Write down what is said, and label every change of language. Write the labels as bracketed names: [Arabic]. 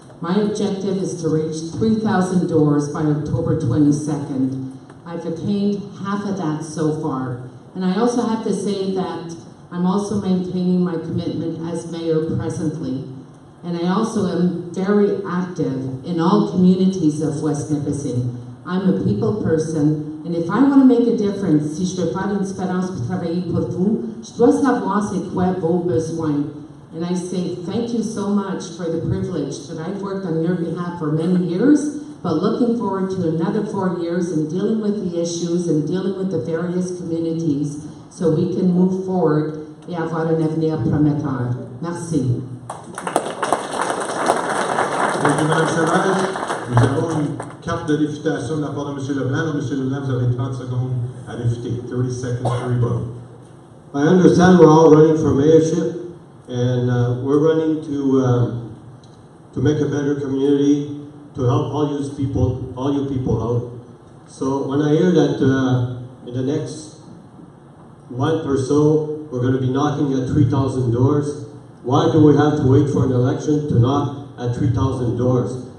[English] My objective is to reach 3,000 doors by October 22nd. I've attained half of that so far. And I also have to say that I'm also maintaining my commitment as mayor presently. And I also am very active in all communities of West Nipissing. I'm a people person, and if I want to make a difference, [French] si je veux faire une différence pour travailler pour vous, je dois savoir c'est quoi vos besoins. [English] And I say thank you so much for the privilege that I've worked on your behalf for many years, but looking forward to another 4 years and dealing with the issues and dealing with the various communities so we can move forward [French] et avoir un avenir prometteur. Merci. [English] Thank you, Mme Savage. [French] Nous avons une carte de réfutation de la part de M. Leblanc. Donc, M. Leblanc, vous avez 30 secondes à réfuter. [English] 30 seconds to rebuttal. I understand we're all running for mayorship, and we're running to make a better community, to help all you people out. So when I hear that in the next month or so, we're going to be knocking at 3,000 doors, why do we have to wait for an election to knock at 3,000 doors?